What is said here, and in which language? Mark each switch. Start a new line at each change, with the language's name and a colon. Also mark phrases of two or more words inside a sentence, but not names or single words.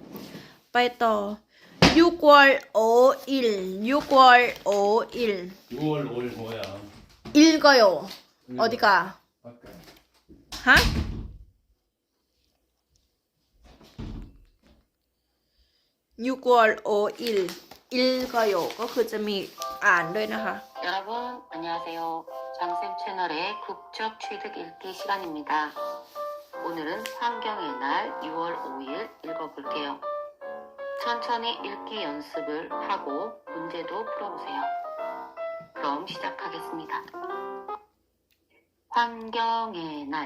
Thai: ไปต่อ 6월 5일 6월 5일
Korean: 6월 5일 뭐야? 읽어요. 어디가? 아까. 하? 6월 5일 읽어요.
Thai: ก็คือจะมีอ่านด้วยนะคะ
Korean: 여러분 안녕하세요. 장쌤 채널의 국적 취득 읽기 시간입니다. 오늘은 환경의 날 6월 5일 읽어볼게요. 천천히 읽기 연습을 하고 문제도 풀어보세요. 그럼 시작하겠습니다. 환경의 날